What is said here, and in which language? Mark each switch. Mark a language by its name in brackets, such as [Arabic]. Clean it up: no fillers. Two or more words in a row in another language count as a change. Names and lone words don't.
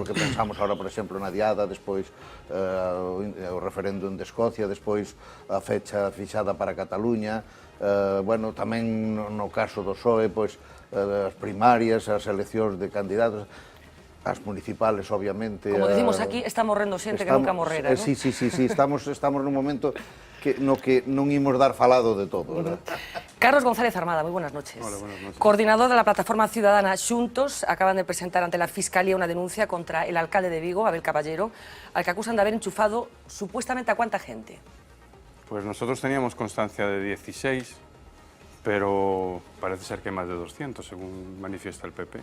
[Galician] porque pensamos ahora, por exemplo, na Diada, despois o referéndum de Escocia, despois a fecha fixada para Cataluña, bueno, tamén no caso do PSOE, pois as primarias, as eleccións de candidatos, as municipales, obviamente. Como decimos aquí, está morrendo xente que nunca morrera, ¿no? Sí, estamos nun momento no que non imos dar falado de todo, verdad? [Spanish] Carlos González Armada, muy buenas noches. Hola, buenas noches. Coordinador de la plataforma ciudadana Xuntos, acaban de presentar ante la Fiscalía una denuncia contra el alcalde de Vigo, Abel Caballero, al que acusan de haber enchufado supuestamente a cuánta gente. Pues nosotros teníamos constancia de 16, pero parece ser que hay más de 200, según manifiesta el PP.